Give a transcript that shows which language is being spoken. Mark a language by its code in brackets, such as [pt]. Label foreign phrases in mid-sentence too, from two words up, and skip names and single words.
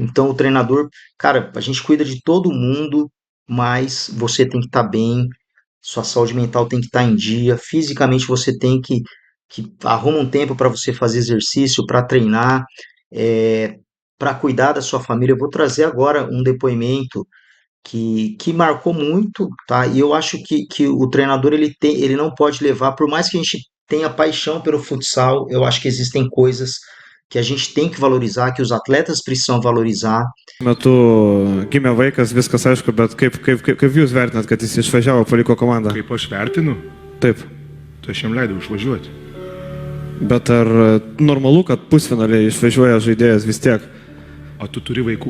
[pt] Então, o treinador, cara, a gente cuida de todo mundo, mas você tem que estar bem, sua saúde mental tem que estar em dia, fisicamente você tem que arruma um tempo para você fazer exercício, para treinar, para cuidar da sua família. Eu vou trazer agora um depoimento que marcou muito, tá? E eu acho que o treinador ele não pode levar, por mais que a gente tenha paixão pelo futsal, eu acho que existem coisas que a gente tem que valorizar, que os atletas precisam valorizar. [lt] Metu gimė vaikas, viskas aišku, bet kaip jūs vertinat, kad jis išvažiavo, paliko komandą? Kaip aš vertinu, Taip. tai aš jam leidau išvažiuoti. Bet ar normalu, kad pusfinaliai išvažiuoja žaidėjas vis tiek? O tu turi vaikų.